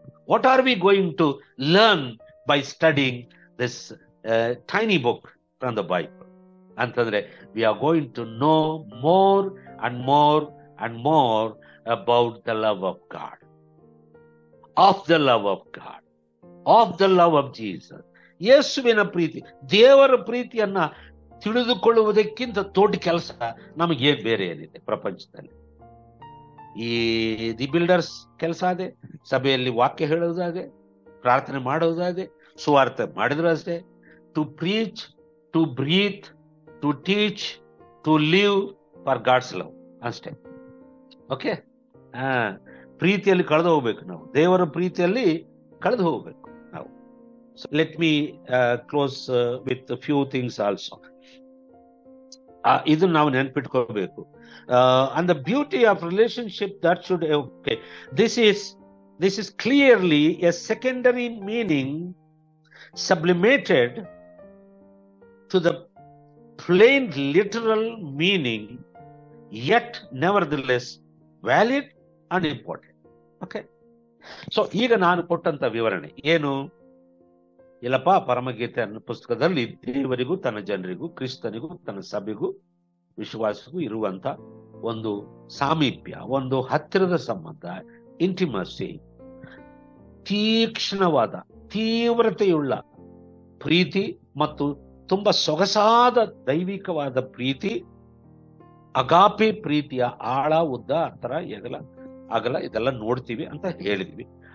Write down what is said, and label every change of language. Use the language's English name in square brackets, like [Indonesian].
[English] What are we going to learn by studying this tiny book from the Bible? ಅಂತಂದ್ರೆ, we are going to know more and more and more about the love of God, of the love of God, of the love of Jesus. [Kannada] ಯೇಸುವಿನ ಪ್ರೀತಿ, ದೇವರ ಪ್ರೀತಿಯನ್ನ ತಿಳಿದುಕೊಳ್ಳುವುದಕ್ಕಿಂತ ದೊಡ್ಡ ಕೆಲಸ ನಮಗೆ ಬೇರೆ ಏನಿದೆ ಪ್ರಪಂಚದಲ್ಲಿ? ಈ ದಿ ಬಿಲ್ಡರ್ಸ್ ಕೆಲಸ ಅದೇ, ಸಭೆಯಲ್ಲಿ ವಾಕ್ಯ ಹೇಳೋದಾದೆ, ಪ್ರಾರ್ಥನೆ ಮಾಡೋದಾದೆ, ಸುವಾರ್ತೆ ಮಾಡಿದ್ರು ಅಷ್ಟೇ. [English] To preach, to breathe, to teach, to live for God's love ಅಷ್ಟೇ. [Kannada] ಓಕೆ, ಪ್ರೀತಿಯಲ್ಲಿ ಕಳೆದು ಹೋಗ್ಬೇಕು ನಾವು, ದೇವರ ಪ್ರೀತಿಯಲ್ಲಿ ಕಳೆದು ಹೋಗ್ಬೇಕು ನಾವು. [English] So let me close with a few things also. [Kannada] ಇದು ನಾವು ನೆನಪಿಟ್ಕೋಬೇಕು. [English] And the beauty of relationship that should, okay, this is clearly a secondary meaning sublimated to the plain literal meaning, yet nevertheless valid and important. Okay, so [Kannada] ಈಗ ನಾನು ಕೊಟ್ಟಂತ ವಿವರಣೆ ಏನು? ಇಲ್ಲಪ್ಪ, ಪರಮಗೀತೆ ಅನ್ನೋ ಪುಸ್ತಕದಲ್ಲಿ ದೇವರಿಗೂ ತನ್ನ ಜನರಿಗೂ, ಕ್ರಿಸ್ತನಿಗೂ ತನ್ನ ಸಭೆಗೂ ವಿಶ್ವಾಸಕ್ಕೂ ಇರುವಂತ ಒಂದು ಸಾಮೀಪ್ಯ, ಒಂದು ಹತ್ತಿರದ ಸಂಬಂಧ, ಇಂಟಿಮಸಿ, ತೀಕ್ಷ್ಣವಾದ, ತೀವ್ರತೆಯುಳ್ಳ ಪ್ರೀತಿ ಮತ್ತು ತುಂಬಾ ಸೊಗಸಾದ ದೈವಿಕವಾದ ಪ್ರೀತಿ, ಅಗಾಪೆ ಪ್ರೀತಿಯ ಆಳ, ಉದ್ದ, ಅಂತರ, ಅಗಲ ಇದೆಲ್ಲ ನೋಡ್ತೀವಿ ಅಂತ ಹೇಳಿದ್ವಿ.